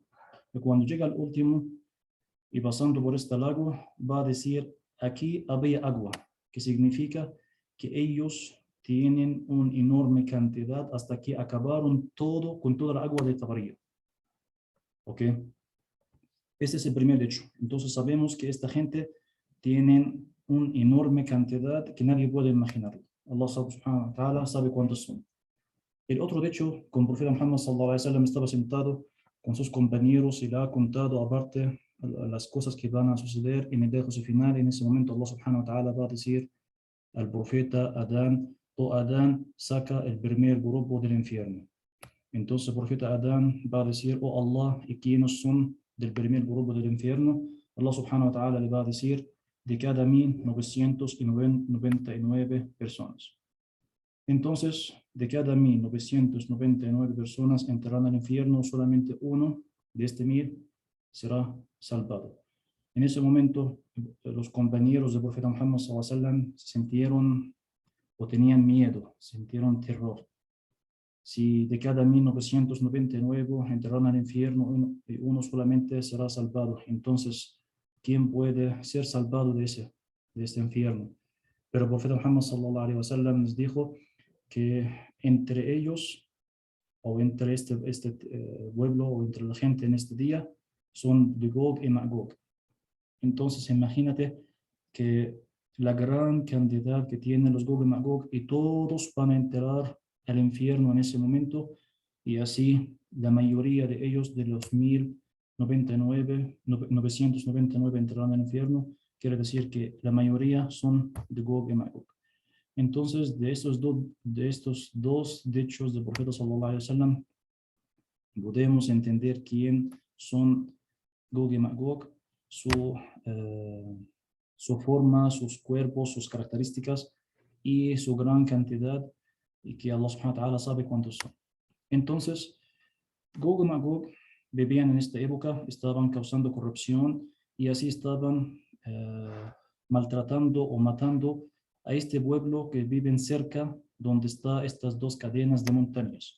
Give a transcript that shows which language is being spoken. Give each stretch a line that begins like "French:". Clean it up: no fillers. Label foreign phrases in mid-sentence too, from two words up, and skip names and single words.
Spanish: Y cuando llega el último y pasando por este lago, va a decir, aquí había agua, que significa que ellos tienen una enorme cantidad hasta que acabaron todo con toda la agua de Tabaría. ¿Ok? Este es el primer hecho. Entonces sabemos que esta gente tiene una enorme cantidad que nadie puede imaginar.
Arabic: الله سبحانه وتعالى
Spanish: sabe cuántos son. El otro hecho, con el profeta Muhammad
Arabic: صلى الله عليه وسلم
Spanish: estaba sentado con sus compañeros y le ha contado aparte las cosas que van a suceder en el día final. En ese momento
Arabic: الله سبحانه وتعالى
Spanish: va a decir al profeta Adán, o Adán saca el primer grupo del infierno. Entonces el profeta Adán va a decir, oh Allah, ¿y quiénes son del primer grupo del infierno?
Arabic: الله سبحانه وتعالى
Spanish: le va a decir, de cada 1999 personas. Entonces, de cada 1999 personas entrarán al infierno, solamente uno de este 1000 será salvado. En ese momento, los compañeros del profeta Muhammad
Arabic: صلى الله عليه وسلم
Spanish: se sintieron o tenían miedo, sintieron terror. Si de cada 1999 entrarán al infierno, uno solamente será salvado. Entonces, ¿quién puede ser salvado de este infierno? Pero el profeta Muhammad
Arabic: صلى الله عليه وسلم
Spanish: nos dijo que entre ellos o entre este pueblo o entre la gente en este día son de Gog y Magog. Entonces imagínate que la gran cantidad que tienen los Gog y Magog y todos van a entrar al infierno en ese momento y así la mayoría de ellos de los 999 entrarán al infierno. Quiere decir que la mayoría son de Gog y Magog. Entonces, de estos dos dichos del profeta
Arabic: صلى الله عليه وسلم,
Spanish: podemos entender quién son Gog y Magog, su forma, sus cuerpos, sus características y su gran cantidad, y que
Arabic: الله سبحانه وتعالى
Spanish: sabe cuántos son. Entonces, Gog y Magog vivían en esta época, estaban causando corrupción y así estaban maltratando o matando a este pueblo que viven cerca donde están estas dos cadenas de montañas.